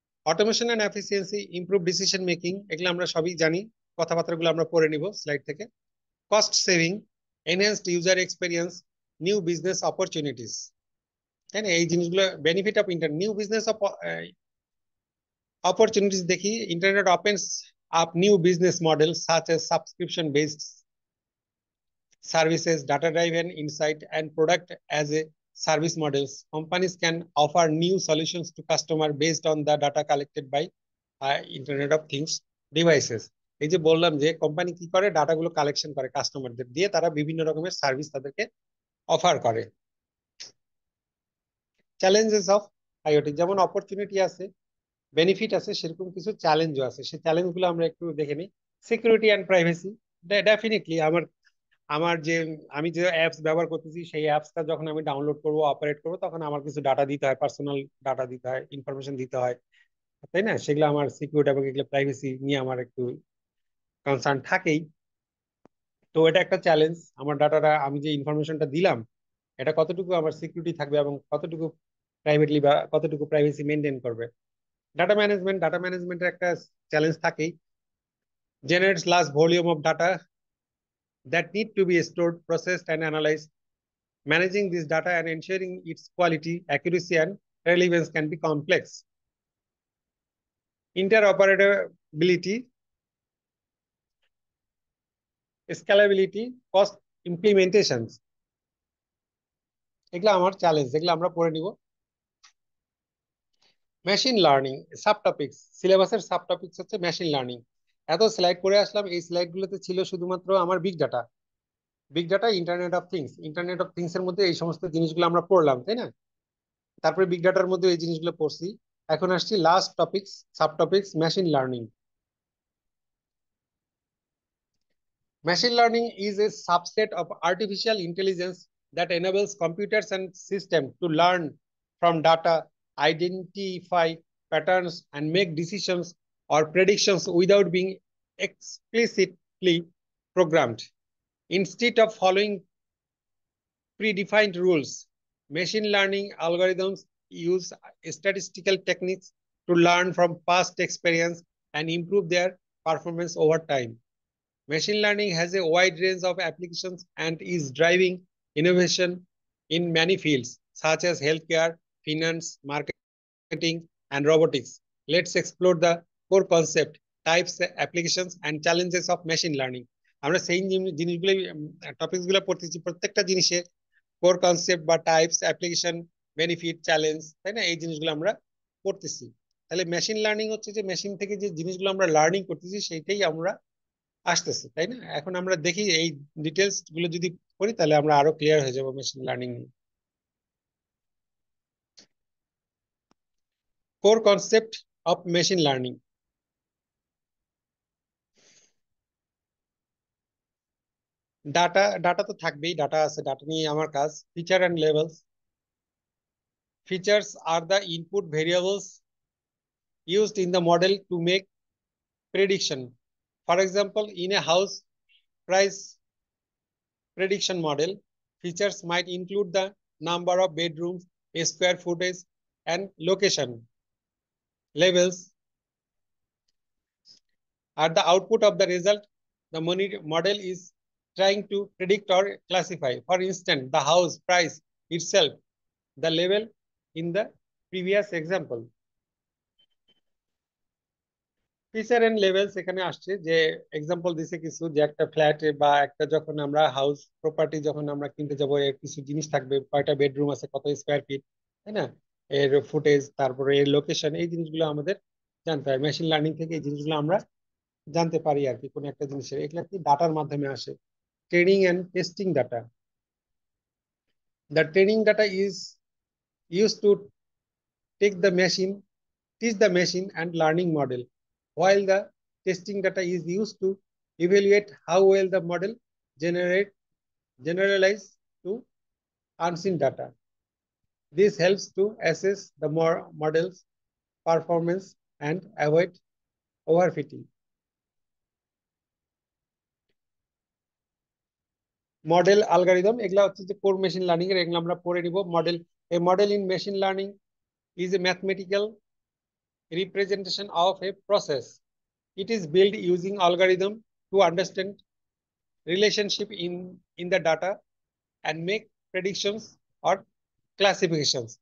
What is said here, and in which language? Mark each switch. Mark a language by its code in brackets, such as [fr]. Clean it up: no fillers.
[bn] Automation and efficiency, improve decision making, এগুলো আমরা সবই জানি, কথাবার্তাগুলো আমরা পড়ে নিব স্লাইড থেকে। Cost saving, enhanced user experience, new business opportunities, তাই না? এই জিনিসগুলো benefit of internet, new business opportunities দেখি। [en] Internet opens up new business models such as subscription based services, data driven insight, and product as a service models. Companies can offer new solutions to customer based on the data collected by Internet of Things devices. [bn] এই যে বললাম যে company কি করে, ডাটাগুলো collection করে কাস্টমারদের দিয়ে, তারা বিভিন্ন রকমের সার্ভিস তাদেরকে অফার করে। চ্যালেঞ্জেস অফ আইওটি, যেমন অপরচুনিটি আছে, বেনিফিট আছে, সেরকম কিছু চ্যালেঞ্জও আছে। সেই চ্যালেঞ্জগুলো আমরা একটু দেখে নিই। সিকিউরিটি অ্যান্ড প্রাইভেসি, ডেফিনেটলি আমার আমার যে আমি যে অ্যাপস ব্যবহার করতেছি, সেই অ্যাপসটা যখন আমি ডাউনলোড করব, অপারেট করব, তখন আমার কিছু ডাটা দিতে হয়, পার্সোনাল ডাটা দিতে হয়, ইনফরমেশন দিতে হয়, তাই না? সেগুলো আমার সিকিউরিটি এবং এগুলো প্রাইভেসি নিয়ে আমার একটু কনসার্ন থাকেই। তো এটা একটা চ্যালেঞ্জ, আমার ডাটাটা, আমি যে ইনফরমেশনটা দিলাম, এটা কতটুকু আমার সিকিউরিটি থাকবে এবং কতটুকু প্রাইভেটলি বা কতটুকু প্রাইভেসি মেনটেন করবে। ডাটা ম্যানেজমেন্টের একটা চ্যালেঞ্জ থাকেই। [en] Generates large volume of data that need to be stored, processed, and analyzed. Managing this data and ensuring its quality, accuracy, and relevance can be complex. Interoperability, scalability, cost implementations, [bn] এগুলো আমার challenge, এগুলো আমরা পড়ে নিব। Machine learning sub topics, সিলেবাসের sub topics হচ্ছে machine learning. এত slide করে আসলাম, এই স্লাইডগুলোতে ছিল শুধুমাত্র আমার big data, internet of things এর মধ্যে এই সমস্ত জিনিসগুলো আমরা পড়লাম, তাই না? তারপরে বিগ ডাটার মধ্যে এই জিনিসগুলো পড়ছি। এখন আসছি last topics, sub topics, machine learning. [en] Machine learning is a subset of artificial intelligence that enables computers and systems to learn from data, identify patterns, and make decisions or predictions without being explicitly programmed. Instead of following predefined rules, machine learning algorithms use statistical techniques to learn from past experience and improve their performance over time. Machine learning has a wide range of applications and is driving innovation in many fields, such as healthcare, finance, marketing, and robotics. Let's explore the core concept, types, applications, and challenges of machine learning. [bn] আমরা সেই জিনিসগুলো, topics গুলো পড়তেছি, প্রত্যেকটা জিনিসে core concept বা types, application, benefit, challenge, তাই না? এই জিনিসগুলো আমরা পড়তেছি। তাহলে মেশিন লার্নিং হচ্ছে যে মেশিন থেকে যে জিনিসগুলো আমরা লার্নিং করতেছি সেইটাই আমরা আসতেছে, তাই না? এখন আমরা দেখি এই ডিটেলস গুলো যদি করি, তাহলে আমরা আরো ক্লিয়ার হয়ে যাবো মেশিন লার্নিং নিয়ে। Core concept of machine learning. Data তো থাকবেই, ডাটা আছে, ডাটা নিয়ে আমার কাজ। [en] Feature and labels, features are the input variables used in the model to make prediction. For example, in a house price prediction model, features might include the number of bedrooms, square footage, and location. Labels are the output of the result the model is trying to predict or classify. For instance, the house price itself, the label in the previous example. [bn] Feature and levels এখানে আসছে, যে example দিছে কিছু, যে একটা flat বা একটা যখন আমরা হাউস প্রপার্টি যখন আমরা কিনতে যাবো, কিছু জিনিস থাকবে, কয়টা বেডরুম আছে, কত স্কোয়ার ফিট, তাই না? এর ফুটেজ, তারপরে এর লোকেশন, এই জিনিসগুলো আমাদের জানতে হয়। মেশিন লার্নিং থেকে এই জিনিসগুলো আমরা জানতে পারি আর কি, কোন একটা জিনিসের। এগুলা কি ডাটার মাধ্যমে আসে। [en] Training and testing data, the training data is used to take the machine teach the machine and learning model, while the testing data is used to evaluate how well the model generate generalize to unseen data. This helps to assess the model's performance and avoid overfitting. [bn] Model algorithm, এগুলা হচ্ছে যে core machine learning এর, এগুলো আমরা পড়ে নিব। [en] Model, a model in machine learning is a mathematical representation of a process. It is built using algorithm to understand relationship in the data and make predictions or classifications.